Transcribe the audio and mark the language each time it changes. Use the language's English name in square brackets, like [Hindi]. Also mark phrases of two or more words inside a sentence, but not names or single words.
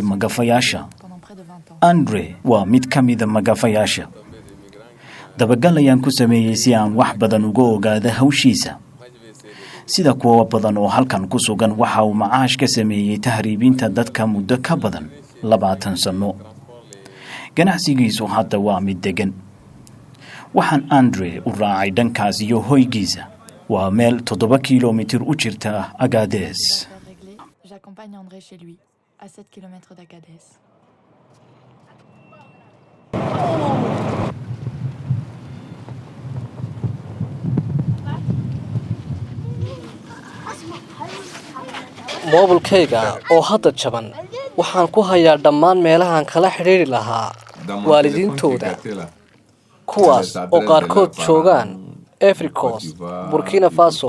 [Somali] magafayaasha Andre waa mid ka mid ah magafayaasha dabagal ayaan ku sameeyay si aan wax badan uga ogaado hawshiisa sida kuwa badan oo halkan ku sugan waxa uu macaash ka sameeyay tahriibinta dadka muddo ka badan 20 sano ganacsigiisu hadda waa mid degan waxaan Andre u raacay dhankaas iyo hoygiisa waa meel 7 kiiloomitir u jirta Agadez [French] j'accompagne André chez lui à 7 km d'Agadez [Somali] moobilkayga oo hadda jaban waxaan ku hayaa dhammaan meelahan kala xiriiri lahaa waalidiintooda kuwaas oo qaarkood joogaan Afrikos Burkina Faso